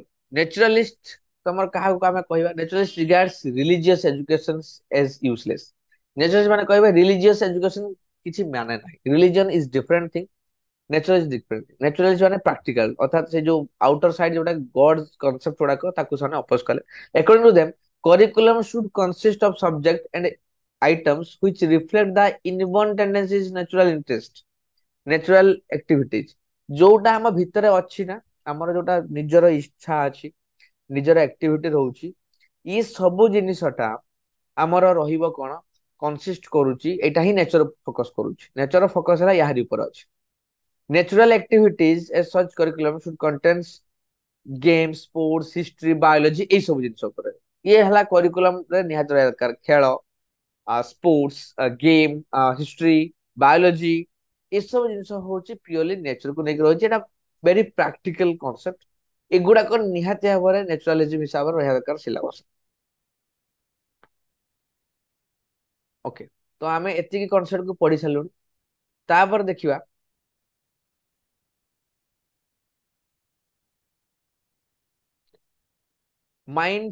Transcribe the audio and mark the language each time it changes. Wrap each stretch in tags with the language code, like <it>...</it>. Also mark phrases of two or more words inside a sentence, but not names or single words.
<en>naturalist</en> <or>ତମର କାହାକୁ ଆମେ କହିବା,</or> <en>naturalist regards religious education as useless.</en> <or>ନ୍ୟାଚୁରାଲିଷ୍ଟ ମାନେ କହିବେ</or> <en>religious education</en> <or>କିଛି ମାନେ ନାହିଁ,</or> <en>religion is different thing, naturalist different.</en> <or>ନ୍ୟାଚୁରାଲିଷ୍ଟ ମାନେ ପ୍ରାକ୍ଟିକାଲ, ଅର୍ଥାତ ସେ ଯୋଉ</or> <en>outer side</en> <or>ଯୋଉଟା</or> <en>God concept</en> <or>ଗୁଡାକ ତାକୁ ସେମାନେ ଅପୋଜ କଲେ।</or> <en>According to them, curriculum should consist of subject and items which reflect the inborn tendencies, natural interest, natural activities।</en> <or>ଯୋଉଟା ଆମ ଭିତରେ ଅଛି ନା, ଆମର ଯୋଉଟା ନିଜର ଇଚ୍ଛା ଅଛି, ନିଜର ଆକ୍ଟିଭିଟି ରହୁଛି, ଇ ସବୁ ଜିନିଷଟା ଆମର ରହିବ କଣ, କନସିଷ୍ଟ କରୁଛି, ଏଇଟା ହିଁ</or> <en>nature focus</en> <or>କରୁଛି। ନେଚର ଫୋକସ ହେଲା ଏହାରି ଉପରେ ଅଛି।</or> <en>Natural activities as such curriculum should contains game, sports, history, biology,</en> <or>ଏଇ ସବୁ ଜିନିଷ ଉପରେ ଇଏ ହେଲା କରିକୁଲମ ରେ ନିହାତି ରହିବା ଦରକାର। ଖେଳ, ସ୍ପୋର୍ट्स,</or> <en>game, history, biology,</en> <or>ଏସବୁ ଜିନିଷ ହଉଛି ପିଓରଲି ନେଚର କୁ ନେଇକି ରହିଛି। ଏଟା</or> <en>very practical concept,</en> <or>ଏଗୁଡାକ ନିହାତି ଭାବରେ ନ୍ୟାଚୁରାଲିଜିମ ହିସାବରେ ରହିବା ଦରକାର ସିଲାବସ। ଓକେ, ତ ଆମେ ଏତିକି କନସେପ୍ଟ କୁ ପଢି ସାରିଲୁଣି। ତାପରେ ଦେଖିବା ମାଇଣ୍ଡ।</or>